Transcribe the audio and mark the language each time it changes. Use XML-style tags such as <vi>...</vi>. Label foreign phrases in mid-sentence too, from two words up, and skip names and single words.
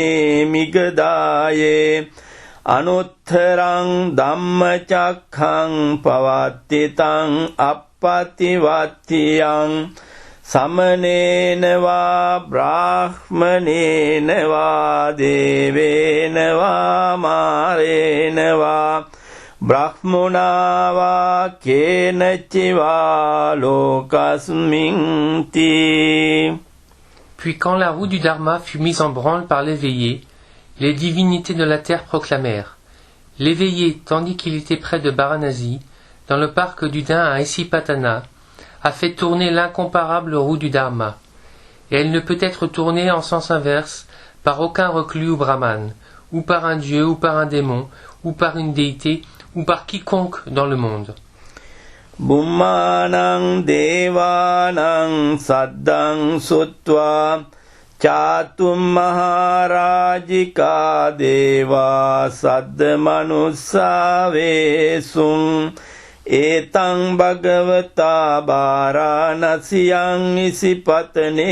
<pi>මිගදායේ අනුත්තරං ධම්මචක්ඛං පවත්ථිතං අප්පතිවත්තියං සමනේන වා බ්‍රාහ්මනේන වා දේවේන වා මාරේන වා බ්‍රහ්මුණා වා කේනචිවා ලෝකස්මින් තී.</pi> <fr>Puis quand la roue du Dharma fut mise en branle par l'éveillé, les divinités de la terre proclamèrent. L'éveillé, tandis qu'il était près de Varanasi, dans le parc du Dain à Isipatana, a fait tourner l'incomparable roue du Dharma, et elle ne peut être tournée en sens inverse par aucun reclus ou brahmane, ou par un dieu, ou par un démon, ou par une déité, ou par quiconque dans le monde.</fr> <pi>බුම්මානං දේවානං සද්දං සුත්වා චාතුම් මහරජිකා දේවා සද්ද මනුස්සාවේසුං ඒතං භගවතා බාරාණසියං ඉසිපතනේ</pi>